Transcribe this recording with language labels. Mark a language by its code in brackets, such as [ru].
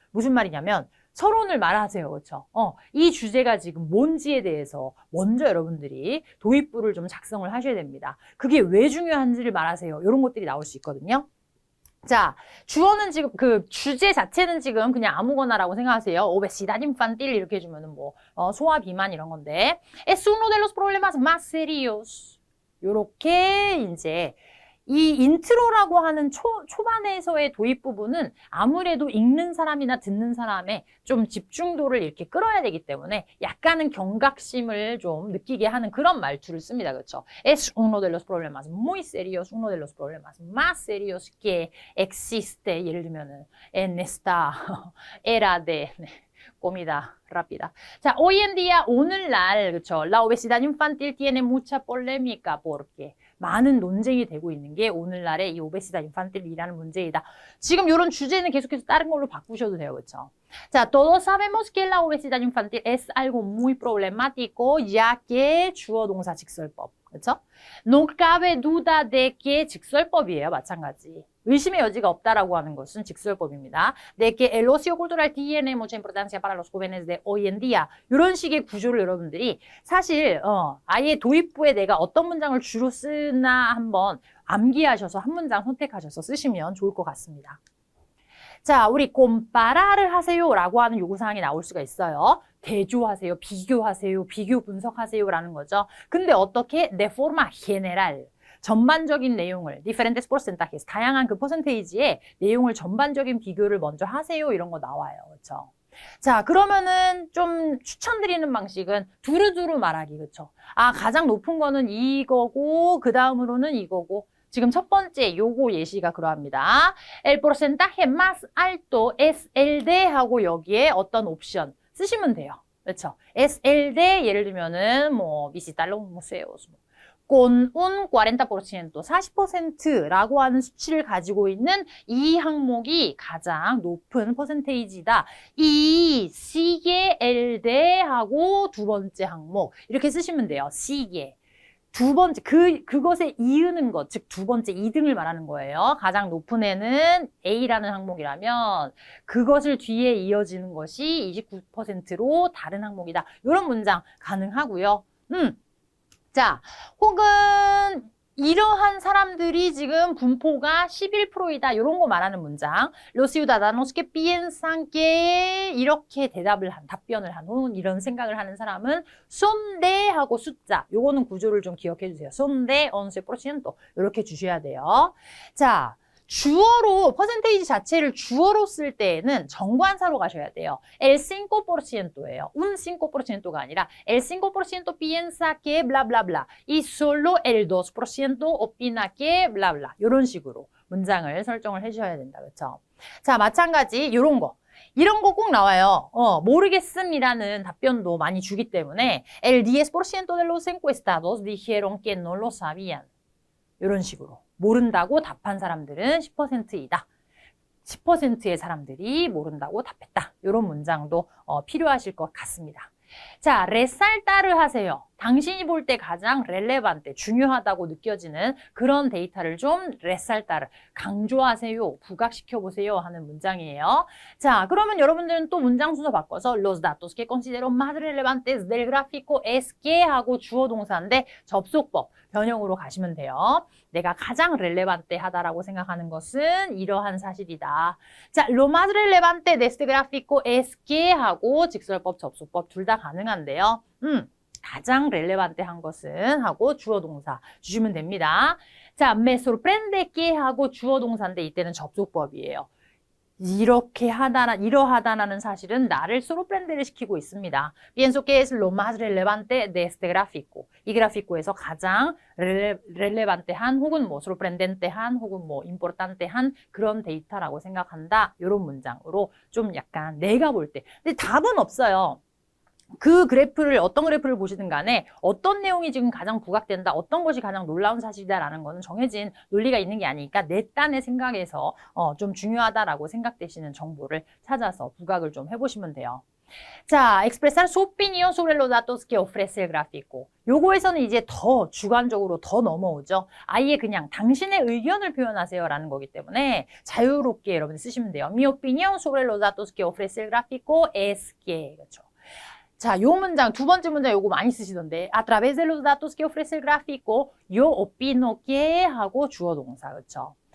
[ko] 무슨 말이냐면 서론을 말하세요. 그렇죠? 이 주제가 지금 뭔지에 대해서 먼저 여러분들이 도입부를 좀 작성을 하셔야 됩니다. 그게 왜 중요한지를 말하세요. 이런 것들이 나올 수 있거든요. 자, 주어는 지금 그 주제 자체는 지금 그냥 아무거나라고 생각하세요. [es] obesidad infantil [ko] 이렇게 해주면은 뭐 소아 비만 이런 건데 [es] es uno de los problemas más serios. [ko] 요렇게 이제 이 인트로라고 하는 초반에서의 도입 부분은 아무래도 읽는 사람이나 듣는 사람의 좀 집중도를 이렇게 끌어야 되기 때문에 약간은 경각심을 좀 느끼게 하는 그런 말투를 씁니다. 그렇죠? [es] Es uno de los problemas muy serios, uno de los problemas más serios que existe. [ko] 예를 들면은 [es] en esta era de comida rápida. [ko] 자, [es] hoy en día [ko] 오늘날 그렇죠? [es] La obesidad infantil tiene mucha polémica porque [ko] 많은 논쟁이 되고 있는 게 오늘날의 이 오베시다 인fantil이라는 문제이다. 지금 이런 주제는 계속해서 다른 걸로 바꾸셔도 돼요. 그렇죠? [es] 자, todos sabemos que la obesidad infantil es algo muy problemático ya que [ko] 주어 동사 직설법. 그렇죠? [es] No cabe duda de que [ko] 직설법이에요. 마찬가지. 의심의 여지가 없다라고 하는 것은 직설법입니다. [es] De que el ocio cultural tiene mucha importancia para los jóvenes de hoy en día. [ko] 이런 식의 구조를 여러분들이 사실 아예 도입부에 내가 어떤 문장을 주로 쓰나 한번 암기하셔서 한 문장 선택하셔서 쓰시면 좋을 것 같습니다. 자, 우리 comparar을 하세요 라고 하는 요구사항이 나올 수가 있어요. 대조하세요, 비교하세요, 비교 분석하세요 라는 거죠. 근데 어떻게? [es] De forma general. [ko] 전반적인 내용을, [es] diferentes porcentajes, [ko] 다양한 그 퍼센테이지의 내용을 전반적인 비교를 먼저 하세요. 이런 거 나와요. 그렇죠? 자, 그러면은 좀 추천드리는 방식은 두루두루 말하기. 그렇죠? 가장 높은 거는 이거고, 그 다음으로는 이거고, 지금 첫 번째 요거 예시가 그러합니다. [es] El porcentaje más alto es el de [ko] 하고 여기에 어떤 옵션 쓰시면 돼요. 그렇죠? [es] Es el de [ko] 예를 들면은 뭐 [es] visitar los museos, con un 40%, [ko] 40%라고 하는 수치를 가지고 있는 이 항목이 가장 높은 퍼센테이지다. 이 [es] sigue el de [ko] 하고 두 번째 항목 이렇게 쓰시면 돼요. [es] sigue. [ko] 두 번째, 그것에 이으는 것, 즉 두 번째 2등을 말하는 거예요. 가장 높은 애는 A라는 항목이라면 그것을 뒤에 이어지는 것이 29%로 다른 항목이다. 이런 문장 가능하고요. 자, 혹은 이러한 사람들이 지금 분포가 11%이다. 이런 거 말하는 문장. [es] Los ciudadanos que piensan que [ko] 이렇게 답변을 한 혹은 이런 생각을 하는 사람은 [es] son de [ko] 하고 숫자. 요거는 구조를 좀 기억해 주세요. [es] son de 11% [ko] 이렇게 주셔야 돼요. 자, 주어로 퍼센테이지 자체를 주어로 쓸 때에는 정관사로 가셔야 돼요. el 5%예요. [es] un 5%가 아니라 el 5% piensa que bla bla bla y solo el 2% opina que bla bla [ko] 이런 식으로 문장을 설정을 해주셔야 된다. 그렇죠? 자, 마찬가지 이런 거. 이런 거 꼭 나와요. 모르겠음이라는 답변도 많이 주기 때문에 [es] el 10% de los encuestados dijeron que no lo sabían. [ko] 이런 식으로. 모른다고 답한 사람들은 10%이다. 10%의 사람들이 모른다고 답했다. 이런 문장도 필요하실 것 같습니다. 자, resaltar을 하세요. 당신이 볼 때 가장 relevante, 중요하다고 느껴지는 그런 데이터를 좀 resaltar, 강조하세요, 부각시켜보세요 하는 문장이에요. 자, 그러면 여러분들은 또 문장 순서 바꿔서 [es] los datos que considero más relevantes del gráfico es que [ko] 하고 주어 동사인데 접속법, 변형으로 가시면 돼요. 내가 가장 relevante 하다라고 생각하는 것은 이러한 사실이다. [es] 자, lo más relevante de este gráfico es que [ko] 하고 직설법, 접속법 둘 다 가능한데요. 가장 relevante 한 것은 하고 주어 동사 주시면 됩니다. 자, [es] me sorprende que [ko] 하고 주어 동사인데 이때는 접속법이에요. 이러하다라는 사실은 나를 sorprender를 시키고 있습니다. [es] Pienso que es lo más relevante de este gráfico. [ko] 이 그래피코에서 가장 relevante한 혹은 뭐 sorprendente한 혹은 뭐 importante한 그런 데이터라고 생각한다. 이런 문장으로 좀 약간 내가 볼 때. 근데 답은 없어요. 그 그래프를 어떤 그래프를 보시든 간에 어떤 내용이 지금 가장 부각된다, 어떤 것이 가장 놀라운 사실이다라는 거는 정해진 논리가 있는 게 아니니까 내 딴의 생각에서 좀 중요하다라고 생각되시는 정보를 찾아서 부각을 좀 해보시면 돼요. [es] 자, expresar su opinión sobre los datos que ofrece el gráfico. [ko] 요거에서는 이제 더 주관적으로 더 넘어오죠. 아예 그냥 당신의 의견을 표현하세요라는 거기 때문에 자유롭게 여러분이 쓰시면 돼요. [es] Mi opinión sobre los datos que ofrece el gráfico es que. [ko] 그렇죠. 자, 요 문장, 두 번째 문장 요거 많이 쓰시던데 [es] a través de los datos que ofrece el gráfico yo opino que [ko] 하고 주어 동사, 그렇죠?